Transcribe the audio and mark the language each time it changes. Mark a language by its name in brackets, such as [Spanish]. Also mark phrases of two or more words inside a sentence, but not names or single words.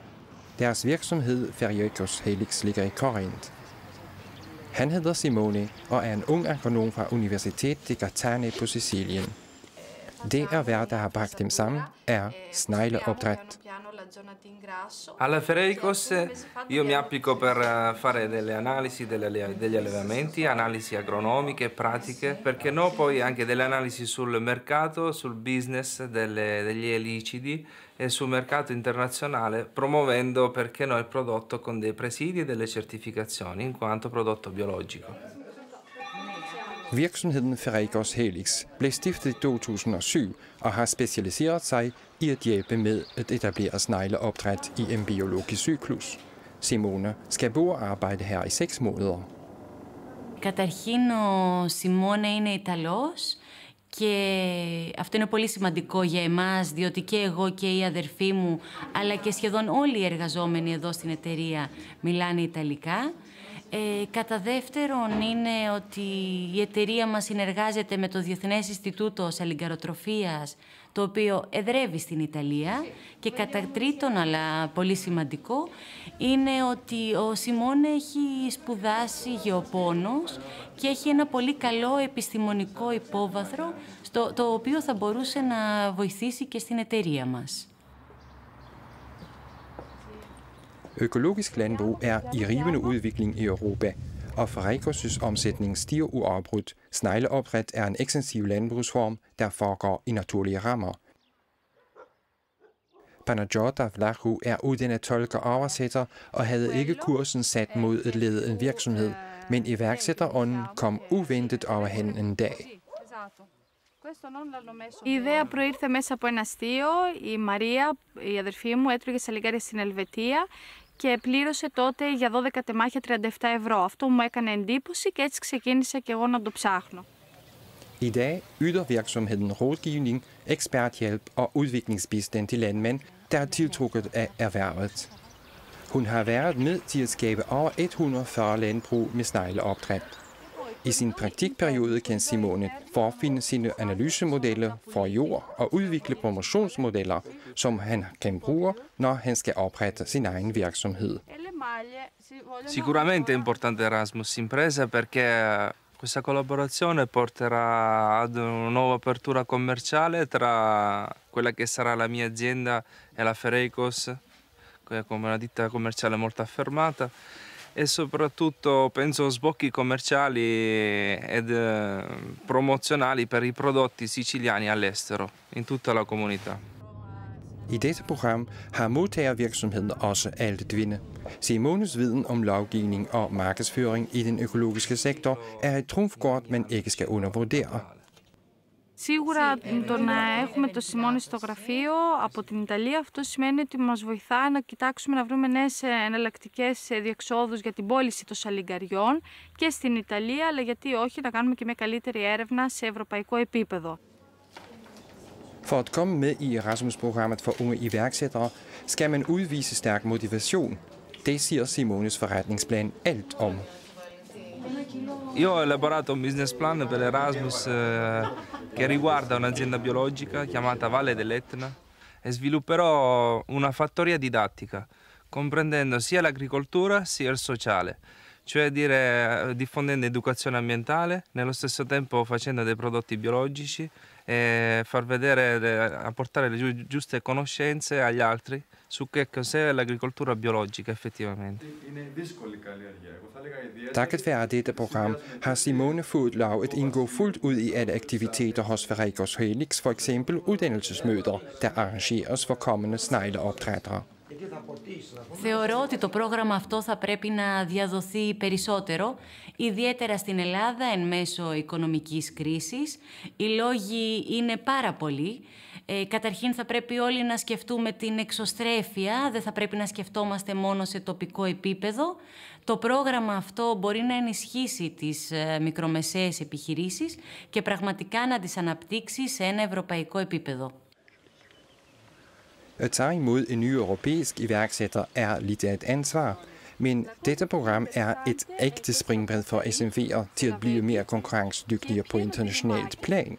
[Danish] Deres virksomhed Ferriecos Helix ligger i Korinth. Han hedder Simone og er en ung agronom fra Universitet di Catania på Sicilien. Det erhverv, der har bragt dem sammen, er snegleopdræt. [Italian] Alla Ferriecos io mi applico per fare delle analisi degli allevamenti, analisi agronomiche e pratiche, perché no poi anche delle analisi sul mercato, sul business degli elicidi e sul mercato internazionale, promuovendo perché no il prodotto con dei presidi e delle certificazioni in quanto prodotto biologico. [Danish] Virksomheden Ferriecos Helix blev stiftet i 2007 og har specialiseret sig i at hjælpe med at etablere snegleopdræt i en biologisk cyklus. Simone skal bo og arbejde her i 6 måneder. [Greek] Καταρχήν, ο Σιμώνε είναι Ιταλός και αυτό είναι πολύ σημαντικό για εμάς, διότι και εγώ και η αδερφή μου, αλλά και σχεδόν όλοι οι εργαζόμενοι εδώ στην εταιρεία μιλάνε Ιταλικά. Κατά δεύτερον είναι ότι η εταιρεία μας συνεργάζεται με το Διεθνές Ινστιτούτο Σαλιγκαροτροφίας, το οποίο εδρεύει στην Ιταλία. Και κατά τρίτον, αλλά πολύ σημαντικό, είναι ότι ο Σιμών έχει σπουδάσει γεωπόνος και έχει ένα πολύ καλό επιστημονικό υπόβαθρο, το οποίο θα μπορούσε να βοηθήσει και στην εταιρεία μας. [Danish] Økologisk landbrug er i rivende udvikling i Europa, og Ferriecos' omsætning stiger uafbrudt. Snegleopdræt er en ekstensiv landbrugsform, der foregår i naturlige rammer. Panagiotta Vlahu er uddannet tolk og oversætter og havde ikke kursen sat mod at lede en virksomhed, men iværksætterånden kom uventet over hende en dag. [Greek] Η ιδέα προήρθε μέσα από ένα αστείο. Η Μαρία, η αδερφή μου, έτρωγε σαλιγκάρια στην Ελβετία και πλήρωσε τότε για 12 τεμάχια 37 ευρώ. Αυτό μου έκανε εντύπωση και έτσι ξεκίνησα και εγώ να το ψάχνω. [Danish] I dag yder virksomheden rådgivning, eksperthjælp og udviklingsbistand til landmænd, der er tiltrukket af erhvervet. Hun har været med til at skabe over 140 landbrug med snegleopdræt. I sin praktikperiode kan Simone forfinde sine analysemodeller for jord og udvikle promotionsmodeller, som han kan bruge, når han skal oprette sin egen virksomhed. [Italian] Sicuramente è importante Erasmus Impresa perché questa collaborazione porterà ad una nuova apertura commerciale tra quella che sarà la mia azienda e la Ferriecos, come una ditta commerciale molto affermata, e soprattutto penso sbocchi commerciali ed promozionali per i prodotti siciliani all'estero, in tutta la comunità. [Danish] I dette program har modtagervirksomheden også alt at vinde. Simones viden om lovgivning og markedsføring i den økologiske sektor er et trumfkort, man ikke skal undervurdere. [Greek] Σίγουρα το να έχουμε το Σιμώνη στο γραφείο από την Ιταλία, αυτό σημαίνει ότι μας βοηθά να κοιτάξουμε να βρούμε νέες εναλλακτικές διεξόδους για την πώληση των σαλιγκαριών και στην Ιταλία, αλλά γιατί όχι να κάνουμε και μια καλύτερη έρευνα σε ευρωπαϊκό επίπεδο. [Danish] For at komme med i Erasmus-programmet for unge iværksættere, skal man udvise stærk motivation. Det siger Simones forretningsplan alt om. [Italian] Io ho elaborato un [English] business plan [Italian] per Erasmus che riguarda un'azienda biologica chiamata Valle dell'Etna e svilupperò una fattoria didattica, comprendendo sia l'agricoltura sia il sociale, cioè diffondendo educazione ambientale, nello stesso tempo facendo dei prodotti biologici e far vedere, apportare le giuste conoscenze agli altri su che cos'è l'agricoltura biologica effettivamente. [Danish] Takket være dette program har Simone fået lov at indgå fuldt ud i alle aktiviteter hos Ferekos Helix, for eksempel uddannelsesmøder, der arrangeres for kommende snegleopdrættere. [Greek] Θεωρώ ότι το πρόγραμμα αυτό θα πρέπει να διαδοθεί περισσότερο, ιδιαίτερα στην Ελλάδα εν μέσω οικονομικής κρίσης. Οι λόγοι είναι πάρα πολλοί. Καταρχήν θα πρέπει όλοι να σκεφτούμε την εξωστρέφεια, δεν θα πρέπει να σκεφτόμαστε μόνο σε τοπικό επίπεδο. Το πρόγραμμα αυτό μπορεί να ενισχύσει τις μικρομεσαίες επιχειρήσεις και πραγματικά να τις αναπτύξει σε ένα ευρωπαϊκό επίπεδo. [Danish] At tage imod en ny europæisk iværksætter er lidt af et ansvar, men dette program er et ægte springbræt for SMV'er til at blive mere konkurrencedygtige på internationalt plan.